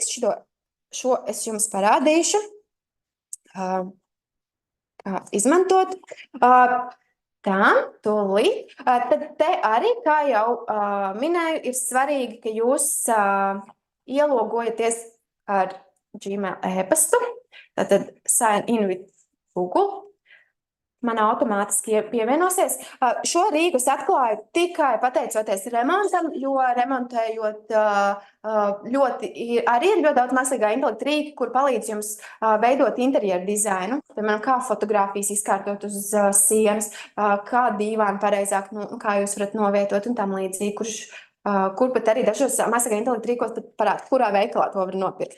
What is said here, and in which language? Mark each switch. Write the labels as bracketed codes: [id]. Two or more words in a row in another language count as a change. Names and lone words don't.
[lv] Šo es jums parādīšu, kā izmantot. Tā, tūlīt. Tad te arī, kā jau minēju, ir svarīgi, ka jūs ielogojaties ar Gmail e-pastu. [en] Tātad sign in with Google. Man automātiski pievienosies. Šo rīku es atklāju tikai pateicoties remontam, jo remontējot arī ir ļoti daudz mākslīgā intelekta rīki, kur palīdz jums veidot interjeru dizainu, piemēram, kā fotogrāfijas izkārtot uz sienas, kā dīvānu pareizāk, kā jūs varat novietot un tam līdzīgi, kur pat arī dažos mākslīgā intelekta rīkos pat parāda, kurā veikalā to var nopirkt.